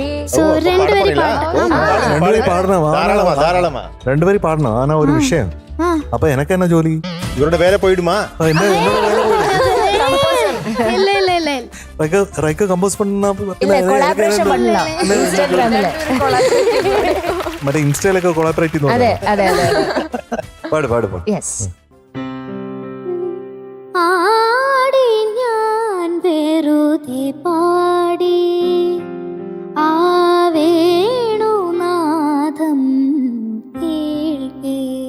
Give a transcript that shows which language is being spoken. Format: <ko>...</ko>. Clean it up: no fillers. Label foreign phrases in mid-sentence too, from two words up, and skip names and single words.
<ta>சோ ரெண்டு வரி தாராளமா ரெண்டு வரி பாடணும். ஆனா ஒரு விஷயம், அப்ப எனக்கு என்ன ஜோலி? இவரோட வேலை போயிடுமா? இல்ல இல்ல இல்ல ரைக்கா கம்போஸ் பண்ணா கொலாபரேஷன் பண்ணலாம் இன்ஸ்டாகிராம்ல.</ta> <ml>മറ്റേ ഇൻസ്റ്റയിലൊക്കെ കൊളാബറേറ്റ് ചെയ്യുന്നു. അതെ അതെ അതെ. പാട് പാട് പാട്. യെസ്. ആടി ഞാൻ വെറുതെ പാടി ആ വേണുനാദം കേൾക്കേ.</ml>